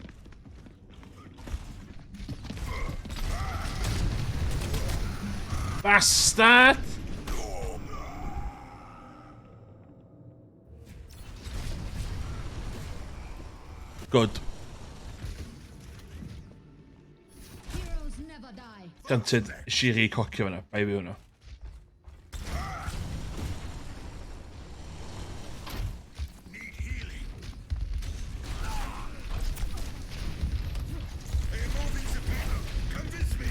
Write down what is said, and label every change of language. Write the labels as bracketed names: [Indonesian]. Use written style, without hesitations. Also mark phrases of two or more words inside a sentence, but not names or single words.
[English] Bastard! Good. Heroes never die. [Welsh] Granted, Shiri cocio hwnna. Bai fi hwnna. [English] Need healing. Removing the payload. Convince me.